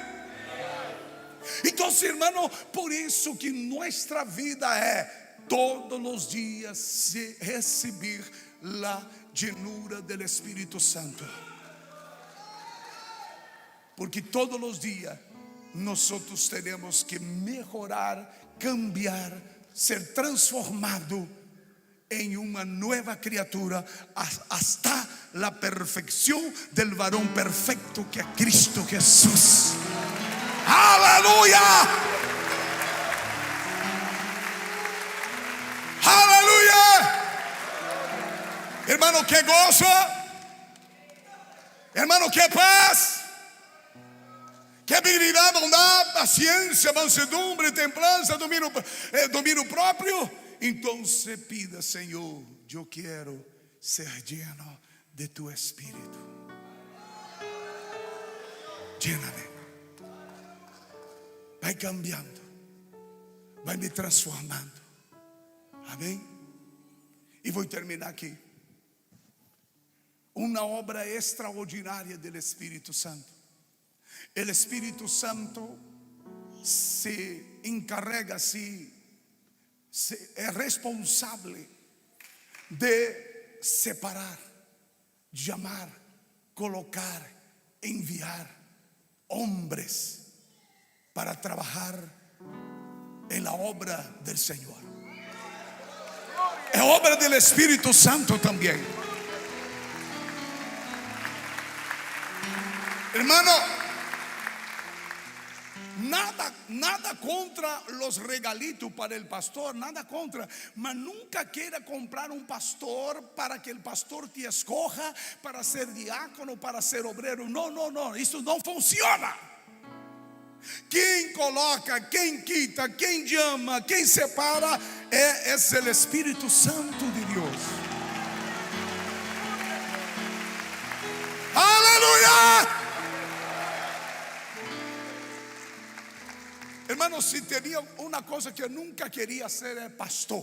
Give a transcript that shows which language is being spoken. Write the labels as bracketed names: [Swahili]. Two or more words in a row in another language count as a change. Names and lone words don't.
[Portuguese] Então, irmão, por isso que nossa vida é todos os dias receber a llenura do Espírito Santo. Porque todos os dias nós temos que melhorar, cambiar, ser transformado em uma nova criatura [Spanish] hasta la perfección del varón perfecto [Portuguese] que é Cristo Jesús. Aleluia. Aleluia. [Spanish] Hermano, qué gozo. Hermano, qué paz. Qué benignidad, bondad, paciencia, mansedumbre, templanza, dominio propio. Entonces pida, Señor, yo quiero ser lleno de tu espíritu. Lléname. [Portuguese] Vai cambiando. Vai me transformando. Amém? E vou terminar aqui. Uma obra extraordinária do Espírito Santo. O Espírito Santo se encarrega, é responsável de separar, chamar, colocar, enviar hombres para trabalhar em [Spanish] la obra del [Portuguese] Senhor. É obra do Espírito Santo também. [Spanish] Hermano, nada contra los regalitos para el pastor, nada contra, mas nunca quiera [Portuguese] comprar um pastor [Spanish] para que el pastor te escoja para ser diácono, para ser obrero. No, [Portuguese] isso não funciona. Quem coloca, quem quita, quem llama, quem separa é o Espírito Santo de Deus. Aleluia! Hermanos, se tinha uma coisa que eu nunca queria ser é pastor.